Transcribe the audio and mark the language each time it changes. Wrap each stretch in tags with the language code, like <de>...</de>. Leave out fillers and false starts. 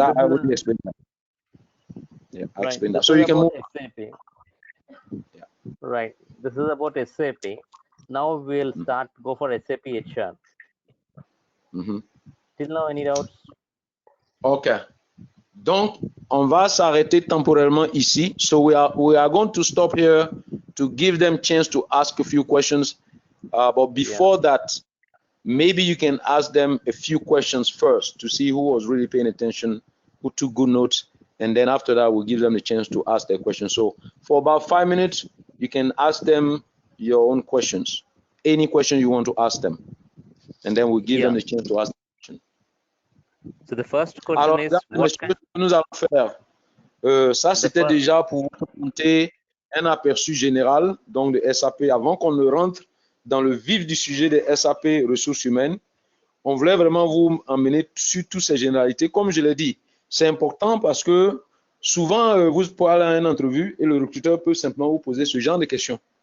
<en>I already explained that. Yeah, I explained that. So you can move. SAP. Yeah. Right. This is about SAP. Now we'll start go for SAP HR. Till now, any doubts? Ok.</en> <fr>Donc, on va s'arrêter temporairement ici.</fr> <en>So we are going to stop here to give them chance to ask a few questions. But before that, maybe you can ask them a few questions first to see who was really paying attention, who took good notes, and then after that, we'll give them the chance to ask their questions. So for about 5 minutes, you can ask them your own questions, any question you want to ask them, and then we'll give them the chance to ask the question. So the first question</en> <fr>Alors,</fr> <en>is, what</en> <fr>ce que nous allons faire, ça c'était déjà pour vous présenter un aperçu général donc de SAP avant qu'on ne rentre dans le vif du sujet des SAP ressources humaines. On voulait vraiment vous emmener sur toutes ces généralités. Comme je l'ai dit, c'est important parce que souvent, vous pouvez aller à une entrevue et le recruteur peut simplement vous poser ce genre de questions.</fr>